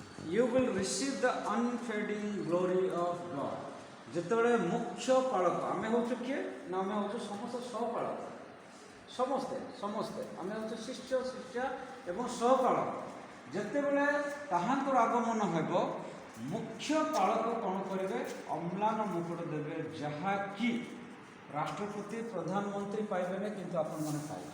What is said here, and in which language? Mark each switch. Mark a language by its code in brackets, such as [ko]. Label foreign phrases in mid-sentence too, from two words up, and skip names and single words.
[en] you will receive the unfading glory of God. [or] ଯେତେବେଳେ ମୁଖ୍ୟ ପାଳକ ଆମେ ହେଉଛୁ କିଏ ନା ଆମେ ହେଉଛୁ ସମସ୍ତ ସହପାଳକ ସମସ୍ତେ ଆମେ ହେଉଛୁ ଶିଷ୍ୟ ଶିଷ୍ୟା ଏବଂ ସହପାଳକ। ଯେତେବେଳେ ତାହାଙ୍କର ଆଗମନ ହେବ ମୁଖ୍ୟ ପାଳକ କ'ଣ କରିବେ ଅମ୍ଳାନ ମୁକୁଟ ଦେବେ, ଯାହାକି ରାଷ୍ଟ୍ରପତି ପ୍ରଧାନମନ୍ତ୍ରୀ ପାଇବେନି କିନ୍ତୁ ଆପଣମାନେ ପାଇବେ।